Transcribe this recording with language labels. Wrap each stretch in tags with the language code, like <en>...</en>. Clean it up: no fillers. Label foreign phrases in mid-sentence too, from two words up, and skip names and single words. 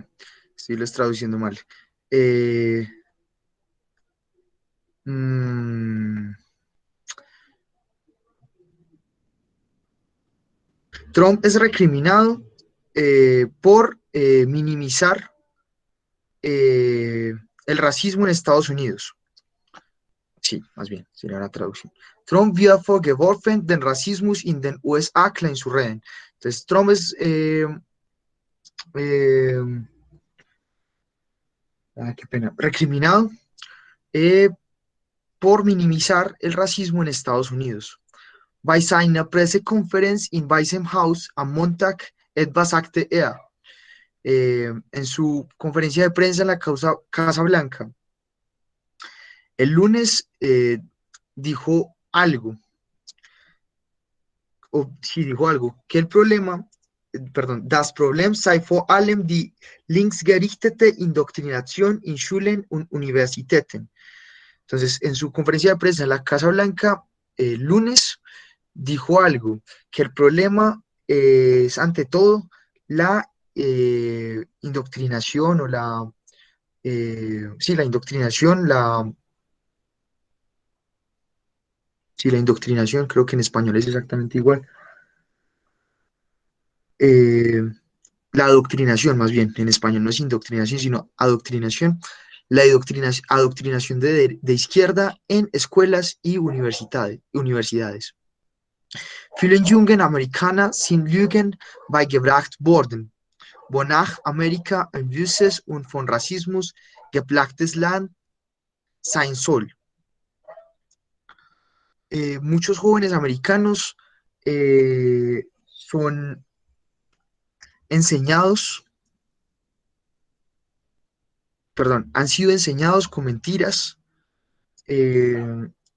<es>Estoy lo traduciendo mal. Trump es recriminado por minimizar el racismo en Estados Unidos. Sí, más bien, sería la traducción.</es> <de>Trump wird vorgeworfen, den Rassismus in den USA klein zu reden.</de> <es>Entonces, Trump es qué pena, recriminado por minimizar el racismo en Estados Unidos.</es> <de>Bei seiner Pressekonferenz in Weißem Haus am Montag etwas sagte er.</de> <es>en su conferencia de prensa en la Casa Blanca, el lunes dijo algo, o sí dijo algo, que el problema, perdón,</es> <de>das Problem sei vor allem die linksgerichtete Indoktrination in Schulen und Universitäten.</de> <es>Entonces, en su conferencia de prensa en la Casa Blanca, el lunes, dijo algo, que el problema es ante todo la indoctrinación o sí, la indoctrinación, sí, la indoctrinación, creo que en español es exactamente igual. Eh, la adoctrinación, más bien, en español no es indoctrinación, sino adoctrinación. La adoctrinación de izquierda en escuelas y universidades.</es> <de>Vielen jungen Amerikaner sind Lügen beigebracht worden, wonach Amerika ein wüstes und von Rassismus geplagtes Land sein soll.</de> <es>Muchos jóvenes americanos son enseñados, perdón, han sido enseñados con mentiras, eh,</es>